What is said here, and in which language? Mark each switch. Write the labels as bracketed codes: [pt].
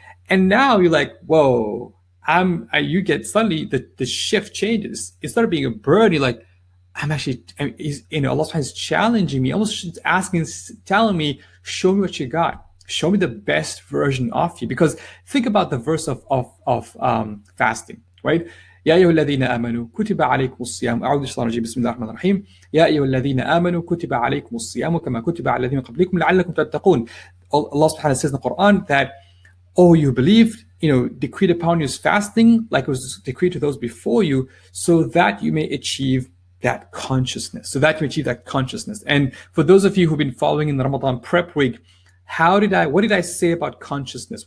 [en] And now you're like, whoa, you get suddenly the shift changes. Instead of being a burden, you're like, Allah subhanahu is challenging me, almost asking, telling me, show me what you got. Show me the best version of you. Because think about the verse of fasting, right? [ar] يا أيها الذين آمنوا كتب عليكم الصيام أعوذ بالله الرجيم بسم الله الرحمن الرحيم يا أيها الذين آمنوا كتب عليكم الصيام كما كتب على الذين قبلكم لعلكم تتقون. [en] Allah subhanahu says in the Quran that, oh, you believed, decreed upon you is fasting like it was decreed to those before you, so that you may achieve that consciousness. And for those of you who've been following in the Ramadan prep week, what did I say about consciousness?